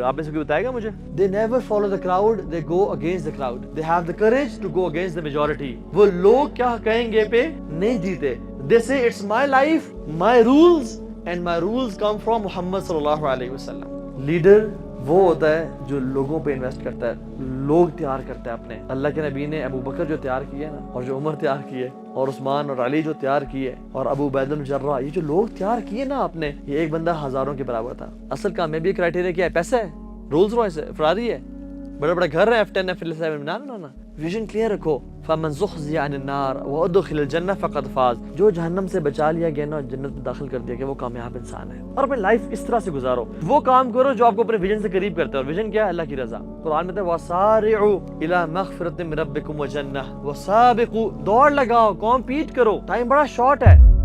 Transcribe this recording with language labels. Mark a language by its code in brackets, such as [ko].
[ur] آپ میں سے کوئی بتائے گا مجھے؟ [en] They never follow the crowd, they go against the crowd. They have the courage to go against the majority. [ur] وہ لوگ کیا کہیں گے پہ نہیں جیتے. [en] They say it's my life, my rules, and my rules come from Muhammad صلی اللہ علیہ وسلم. [ur] Leader وہ ہوتا ہے جو لوگوں پہ انویسٹ کرتا ہے, لوگ تیار کرتا ہے اپنے. اللہ کے نبی نے ابو بکر جو تیار کیے نا, اور جو عمر تیار کیے, اور عثمان اور علی جو تیار کیے, اور ابو عبیدہ بن جراح, یہ جو لوگ تیار کیے نا آپ نے, یہ ایک بندہ ہزاروں کے برابر تھا. اصل کامیابی کرائٹیریا کیا ہے؟ پیسہ ہے, رولز رائس ہے, فراری ہے, بڑے بڑے گھر ہیں, F10 F11. نا ویژن کلیئر رکھو. [ar] فمن زحزح عن النار وادخل الجنہ فقد فاز. [ur] جو جہنم سے بچا لیا گیا نا, جنت میں داخل کر دیا گیا, وہ کامیاب انسان ہے. اور اپنی لائف اس طرح سے گزارو, وہ کام کرو جو آپ کو اپنے ویژن سے قریب کرتا ہے. اور ویژن کیا ہے؟ اللہ کی رضا. قرآن میں ہے [ar] وَسَارِعُوا إِلَى مَغْفِرَةٍ مِّن رَبِّكُمْ وَجَنَّةٍ وَسَابِقُوا. [ur] دوڑ لگاؤ, کمپیٹ کرو, ٹائم بڑا شارٹ ہے.